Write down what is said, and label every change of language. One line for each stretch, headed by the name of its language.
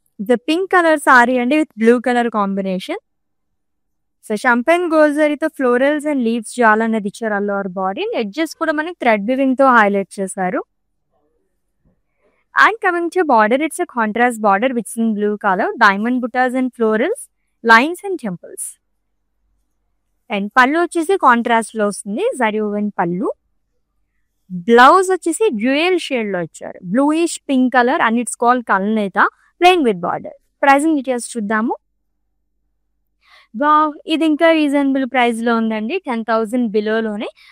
Telugu: The pink colour sorry అండి with blue colour combination. So షంపెన్ gold జరీతో florals and leaves జాల్ అనేది ఇచ్చారు ఆల్ ఓవర్ బాడీ. ఎడ్జెస్ కూడా మనకి థ్రెడ్ వివింగ్ తో హైలైట్ చేశారు.
English: And coming to border, it's a contrast border which is in blue color, diamond buttas and florals, lines and temples.
Telugu: And pallu వచ్చేసి contrast లో వస్తుంది, జరీ ఓవెన్ పళ్ళు. Blouse వచ్చేసి dual shade లో ఇచ్చారు, bluish pink colour and it's called కల్నేత, plain with border. Pricing details చూద్దాము. Wow, ఇది ఇంకా రీజనబుల్ ప్రైస్ లో ఉందండి, 10,000 బిలోలోనే.